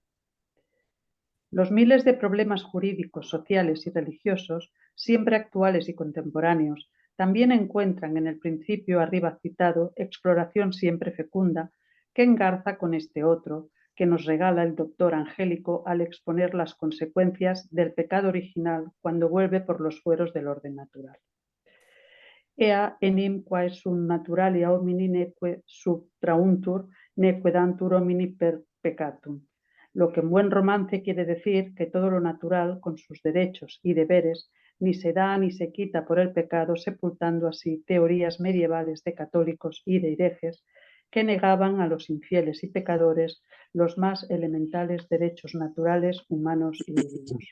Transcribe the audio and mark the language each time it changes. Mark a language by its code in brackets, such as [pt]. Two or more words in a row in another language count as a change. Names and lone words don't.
[es] Los miles de problemas jurídicos, sociales y religiosos, siempre actuales y contemporáneos, también encuentran en el principio arriba citado exploración siempre fecunda que engarza con este otro, que nos regala el doctor Angélico al exponer las consecuencias del pecado original cuando vuelve por los fueros del orden natural. [la] Ea enim quae sunt naturalia homini neque subtrauntur, neque dantur homini per peccatum. [es] Lo que en buen romance quiere decir que todo lo natural, con sus derechos y deberes, ni se da ni se quita por el pecado, sepultando así teorías medievales de católicos y de herejes que negaban a los infieles y pecadores los más elementales derechos naturales, humanos y divinos.